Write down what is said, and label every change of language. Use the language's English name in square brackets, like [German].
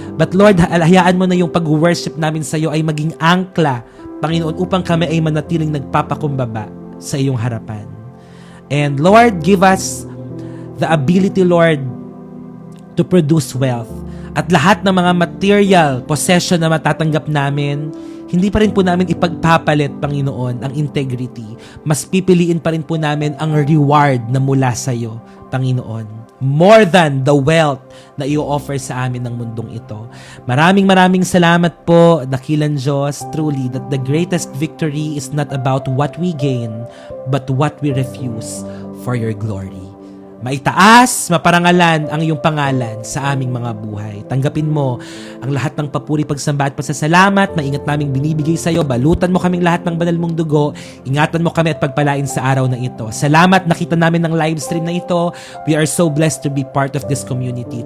[Filipino] But Lord, hayaan mo na yung pag-worship namin sa iyo ay maging angkla, Panginoon, upang kami ay manatiling nagpapakumbaba sa iyong harapan. [English] And Lord, give us the ability, Lord, to produce wealth. [Filipino] At lahat ng mga material, possession na matatanggap namin, hindi pa rin po namin ipagpapalit, Panginoon, ang integrity. Mas pipiliin pa rin po namin ang reward na mula sa iyo, Panginoon. [English] More than the wealth [Filipino] na i-offer sa amin ng mundong ito. Maraming salamat po, dakilang Diyos, [English] truly, that the greatest victory is not about what we gain, but what we refuse for your glory. [Filipino] Maitaas, maparangalan ang iyong pangalan sa aming mga buhay. Tanggapin mo ang lahat ng papuri, pagsamba at pasasalamat. Maingat naming binibigay sa iyo. Balutan mo kaming lahat ng banal mong dugo. Ingatan mo kami at pagpalain sa araw na ito. Salamat, nakita namin ng live stream na ito. [English] We are so blessed to be part of this community.